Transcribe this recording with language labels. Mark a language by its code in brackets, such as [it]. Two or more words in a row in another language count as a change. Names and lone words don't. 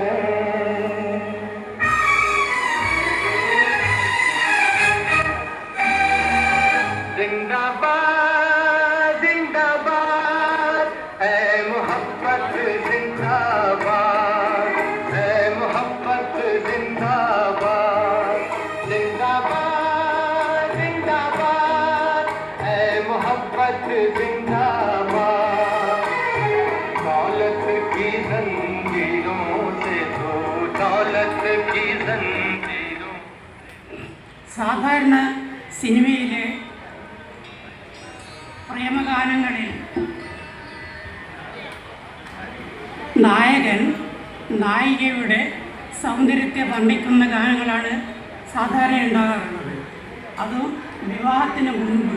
[hi] जिंदाबाद जिंदाबाद है मोहब्बत, जिंदाबाद है मोहब्बत, जिंदाबाद जिंदाबाद जिंदाबाद है मोहब्बत, जिंदाबाद. दौलत की जंजीरों से तो दौलत की जंजीरों. [ml] സാധാരണ സിനിമയിലെ പ്രേമഗാനങ്ങളിൽ നായകൻ നായികയുടെ സൗന്ദര്യത്തെ വർണ്ണിക്കുന്ന ഗാനങ്ങളാണ് സാധാരണ ഉണ്ടാകാറുള്ളത്, അതും വിവാഹത്തിന് മുൻപ്.